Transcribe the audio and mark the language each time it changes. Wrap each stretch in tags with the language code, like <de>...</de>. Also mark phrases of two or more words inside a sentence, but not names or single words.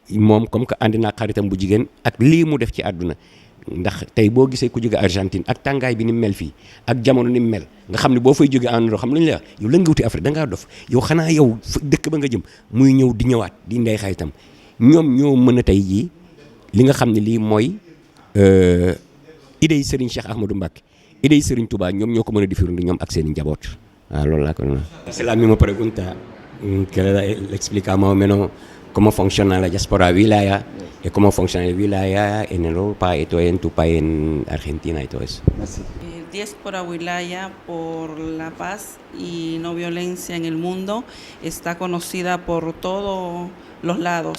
<wo>moom</wo> <fr>comme que</fr> <wo>àndi naa xaritam bu jigéen ak lii mu def ci àdduna ndax tey boo gisee ku jóge Argentine ak tàngaay bi ni mu mel fii ak jamono ni mu mel nga xam ne boo fay jóge en xam lu ñu la wax yow lan nga wuti Afrique da ngaa dof yow xanaa yow dëkk ba nga jëm muy ñëw di ñëwaat di ndey xaritam ñoom ñoo mën a tey jii li nga xam ne lii mooy idée yi Serigne Cheikh Ahmadou Mbacké idée yi Serigne Touba ñoom ñoo ko mën a diffuser ñoom ak seen i njaboot waaw loolu laa ko doon wax.</wo> <fr>C'est la</fr> <es>misma pregunta que le explica más o menos cómo funciona la diáspora wilaya y cómo funciona el wilaya en Europa y todo en tu país, en Argentina y todo eso.</es> <fr>Merci.</fr> <es>Diáspora Wilaya por la paz y no violencia en el mundo está conocida por todos los lados.</es>